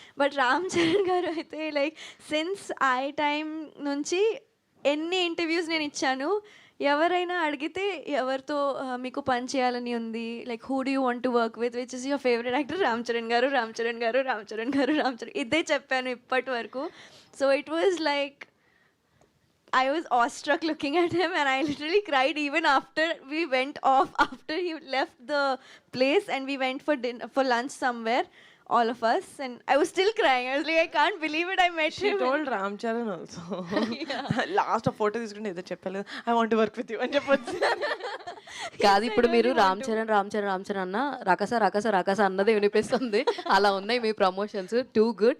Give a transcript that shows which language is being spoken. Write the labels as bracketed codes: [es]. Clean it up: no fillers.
[te] But Ram Charan గారు అయితే like since I time నుంచి ఎన్ని ఇంటర్వ్యూస్ నేను ఇచ్చాను, ఎవరైనా అడిగితే ఎవరితో మీకు పని చేయాలని ఉంది, [en] like who do you want to work with, which is your favourite actor, [te] Ram Charan గారు, రామ్ చరణ్ గారు, రామ్ చరణ్ గారు, రామ్ చరణ్, ఇదే చెప్పాను ఇప్పటి వరకు. [en] So it was like I was awestruck looking at him, and I literally cried even after we went off, after he left the place and we went for for lunch somewhere, all of us, and I was still crying. I was like, I can't believe it, I met She him. told Ram Charan also. [te] Last ఆ photo తీసుకుంటే ఏదో చెప్పలేదు, [en] I want work with you [te] అని చెప్పొచ్చు. కాదు ఇప్పుడు మీరు రామ్ చరణ్ అన్న రకస అన్నదే వినిపిస్తుంది. అలా ఉన్నాయి మీ ప్రమోషన్స్. [en] Too good.